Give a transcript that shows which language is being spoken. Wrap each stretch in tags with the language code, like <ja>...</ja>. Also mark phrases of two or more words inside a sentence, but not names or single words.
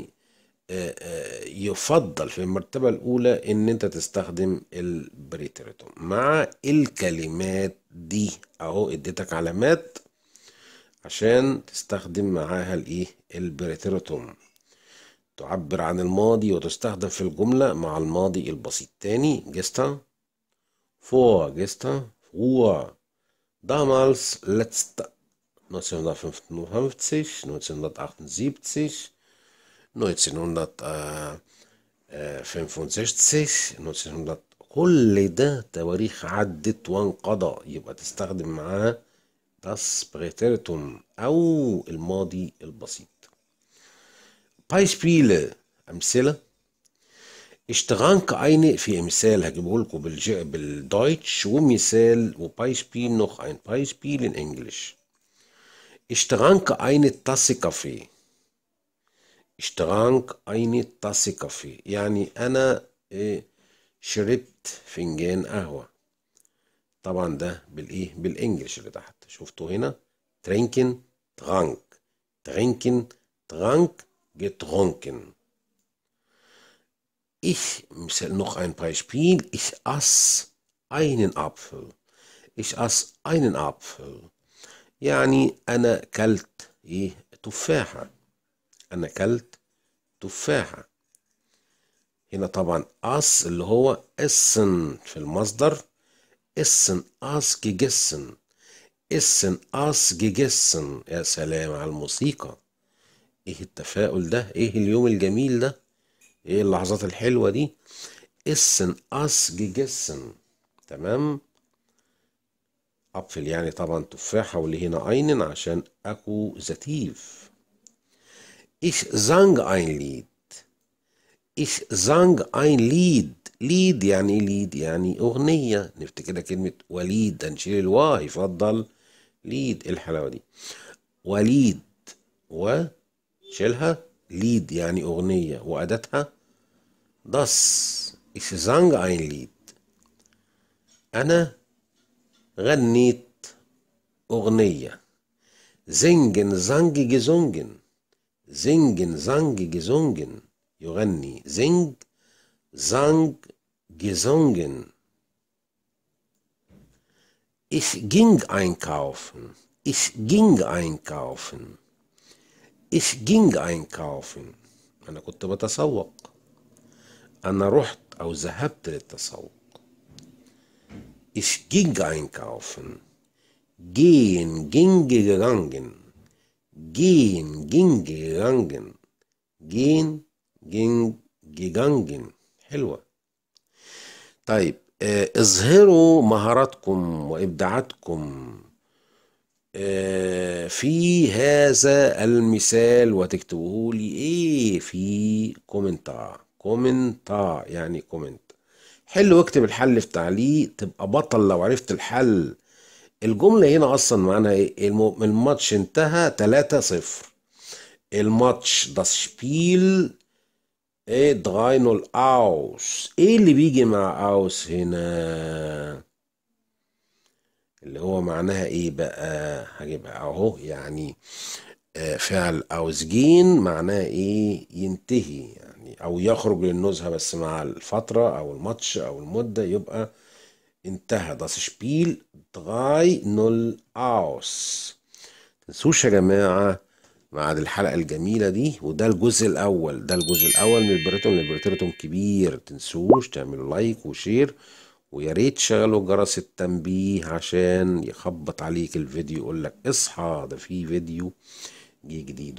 <ar>يعني يفضل في المرتبة الأولى إن أنت تستخدم البريتريتوم مع الكلمات دي. أهو اديتك علامات عشان تستخدم معاها الإيه البريتريتوم. تعبر عن الماضي وتستخدم في الجملة مع الماضي البسيط.</ar> <de>تاني gestern vorgestern früher damals letzte 1955 1978 1965 1900.</de> <ar>كل ده تواريخ عدت وانقضى، يبقى تستخدم معاه</ar> <de>das Präteritum</de> <ar>أو الماضي البسيط. Beispiele أمثلة.</ar> <de>Ich trank eine</de> <ar>في مثال هجيبه لكم بالدويتش ومثال وبايسبيل</ar> <de>noch ein Beispiel in Englisch. Ich trank eine Tasse Kaffee. Ich trank eine Tasse Kaffee</de> <ar>يعني أنا شربت فنجان قهوة. طبعا ده بالإيه بالإنجلش اللي تحت شفتوا هنا</ar> <de>trinken trank trinken trank getrunken. Ich noch ein Beispiel. Ich aß einen Apfel. Ich aß einen Apfel</de> <ar>يعني أنا كلت تفاحة. أنا كلت تفاحة. هنا طبعا أس اللي هو essen في المصدر.</ar> <de>essen aß gegessen. essen aß gegessen.</de> <ar>يا سلام على الموسيقى. ايه التفاؤل ده، ايه اليوم الجميل ده، ايه اللحظات الحلوة دي.</ar> <de>essen aß gegessen.</de> <ar>تمام. أبفل يعني طبعا تفاحة، واللي هنا einen عشان أكوزاتيف.</ar> <de>Ich sang ein Lied. Ich sang ein Lied.</de> <ar>ليد يعني ليد يعني أغنية. نفتكر كلمة وليد هنشيل الوا يفضل ليد. الحلاوة دي وليد وشيلها ليد يعني أغنية وأداتها das.</ar> <de>Ich sang ein Lied.</de> <ar>أنا غنيت أغنية.</ar> <de>singen sang gesungen. singen sang gesungen يغني. sing sang gesungen. Ich ging einkaufen. Ich ging einkaufen. Ich ging einkaufen.</de> <ar>أنا كنت بتسوق. أنا رحت أو ذهبت للتسوق.</ar> <de>Ich ging einkaufen. Gehen ging gegangen. Gehen ging gegangen. Gehen ging gegangen.</de> <ar>حلوة. طيب اظهروا مهاراتكم وإبداعاتكم في هذا المثال وتكتبوه لي ايه في كومنتار يعني كومنت. حلو. اكتب الحل في تعليق تبقى بطل لو عرفت الحل. الجملة هنا اصلا معناها ايه؟ الماتش انتهى 3-0. الماتش</ar> <de>das Spiel 3-0 aus.</de> <ar>ايه اللي بيجي مع اوس هنا؟ اللي هو معناها ايه بقى؟ هجيبها اهو يعني فعل ausgehen معناها ايه؟ ينتهي يعني او يخرج للنزهة، بس مع الفترة او الماتش او المدة يبقى انتهى.</ar> <de>das Spiel 3-0 aus.</de> <ar>متنسوش يا جماعة بعد الحلقة الجميلة دي، وده الجزء الأول. ده الجزء الأول من البريتون. البريتون كبير. متنسوش تعملوا لايك وشير، ويا ريت تشغلوا جرس التنبيه عشان يخبط عليك الفيديو يقول لك اصحى ده في فيديو جديد.</ar>